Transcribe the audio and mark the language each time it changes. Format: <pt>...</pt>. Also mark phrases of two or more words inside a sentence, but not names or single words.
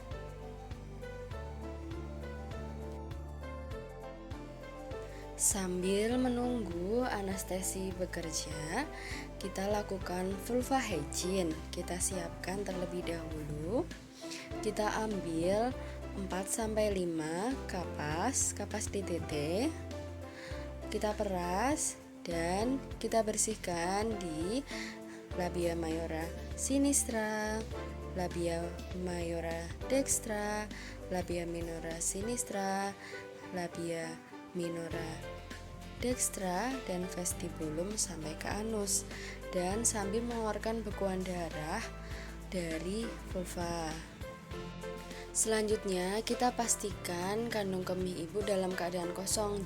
<id>Sambil menunggu anestesi bekerja, kita lakukan</id> <en>vulva hygiene.</en> <id>Kita siapkan terlebih dahulu. Kita ambil 4-5 kapas DTT. Kita peras dan kita bersihkan di</id> <la>labia mayora sinistra, labia mayora dextra, labia minora sinistra, labia minora dextra,</la> <id>dan vestibulum sampai ke anus, dan sambil mengeluarkan bekuan darah dari vulva. Selanjutnya, kita pastikan kandung kemih ibu dalam keadaan kosong.</id>